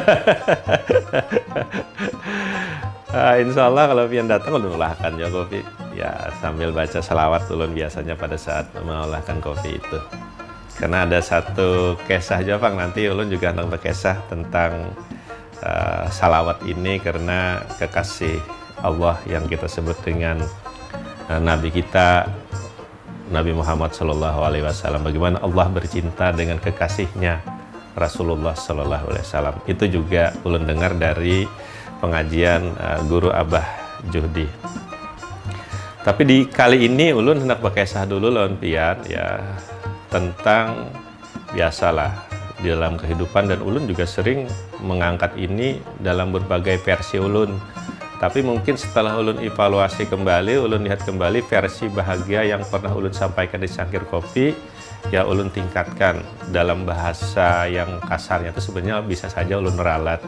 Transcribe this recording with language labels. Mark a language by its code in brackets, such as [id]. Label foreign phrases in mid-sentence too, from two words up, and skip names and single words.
[ar] إن شاء الله [bjn] kalau pian datang ulun ulahkan ya kopi. Ya sambil baca salawat ulun biasanya pada saat mengolahkan kopi itu. Karena ada satu kisah Jepang, nanti ulun juga hendak berkisah tentang salawat ini karena kekasih Allah yang kita sebut dengan Nabi kita Nabi Muhammad [ar] صلى الله عليه وسلم. [id] Bagaimana Allah bercinta dengan kekasihnya Rasulullah [ar] صلى الله عليه وسلم. [bjn] Itu juga ulun dengar dari pengajian guru Abah Juhdi. Tapi di kali ini ulun hendak berkisah dulu lawan pian ya tentang biasalah di dalam kehidupan, dan ulun juga sering mengangkat ini dalam berbagai versi ulun. Tapi mungkin setelah ulun evaluasi kembali, ulun lihat kembali versi bahagia yang pernah ulun sampaikan di Cangkir Kopi, ya ulun tingkatkan dalam bahasa yang kasarnya itu sebenarnya bisa saja ulun meralat.